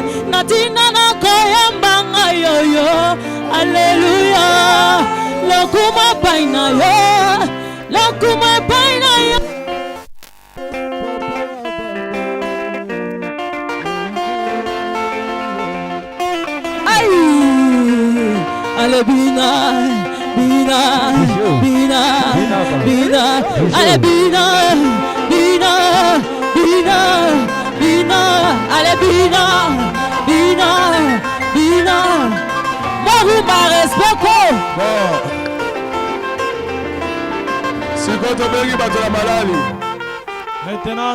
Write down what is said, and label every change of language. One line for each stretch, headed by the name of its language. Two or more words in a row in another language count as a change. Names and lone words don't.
Lingala: Natina nakoyembanga yo yo, alléluia. Lokuma paina yo, lokuma paina yo. Ale bina, bina, bina, bina, ale bina, bina, bina, bina, ale bina, bina, bina. Moruma respecto.
French: C'est quand on veut battre la maladie. Maintenant